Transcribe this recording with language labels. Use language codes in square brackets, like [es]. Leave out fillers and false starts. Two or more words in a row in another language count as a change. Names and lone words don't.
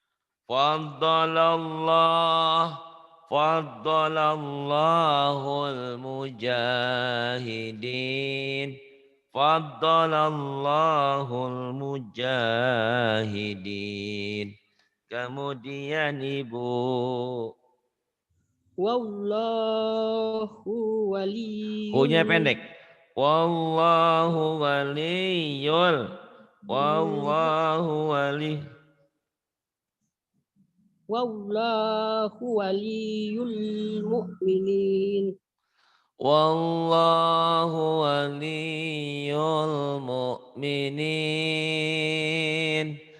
[ar] فضّل الله المجاهدين. فضّل الله المجاهدين. [id] Kemudian Ibu. [ar] Wallahu [id] Hu-nya [ar] waliyul [id] pendek. [ar] والله وليّ. والله وليّ. والله وليّ المؤمنين. والله وليّ المؤمنين.